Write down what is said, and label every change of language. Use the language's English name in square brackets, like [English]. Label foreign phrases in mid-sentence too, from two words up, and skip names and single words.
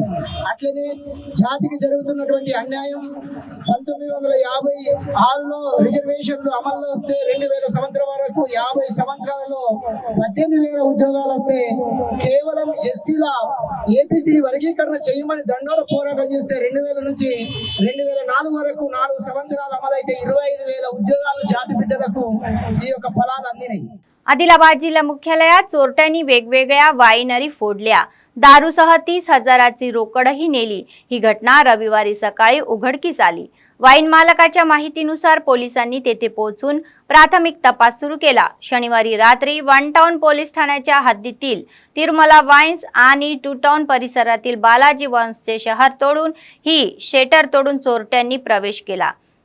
[Telugu] అట్లనే జాతికి జరుగుతున్నటువంటి అన్యాయం 1956లో రిజర్వేషన్లు అమల్లో వస్తే 2000 సంవత్సరం వరకు 50 సంవత్సరాలలో 18,000 ఉద్యోగాలు వస్తే కేవలం ఎస్సీల ఏపీసీడీ వర్గీకరణ చేయమని దండోరా పోరాటం చేస్తే 2000 నుంచి 2004 వరకు 4 సంవత్సరాలు అమలైతే 25,000 उद्योगाలు జాతి బిడ్డలకు ఈ యొక్క ఫలాలు అందినాయి. [Marathi] आदिलाबाद जिल्हा मुख्यालयात चोरट्यांनी वेगवेगळ्या वाईनरी फोडल्या. दारूसह 30,000ची रोकडही नेली. ही घटना रविवारी सकाळी उघडकीस आली. वाईन मालकाच्या माहितीनुसार पोलिसांनी तेथे पोहोचून प्राथमिक तपास सुरू केला. शनिवारी रात्री 1 टाउन पोलीस ठाण्याच्या हद्दीतील तिरुमला वाईन्स आणि 2 टाउन परिसरातील बालाजी वाईन्सचे शहर तोडून ही शेटर तोडून चोरट्यांनी प्रवेश केला.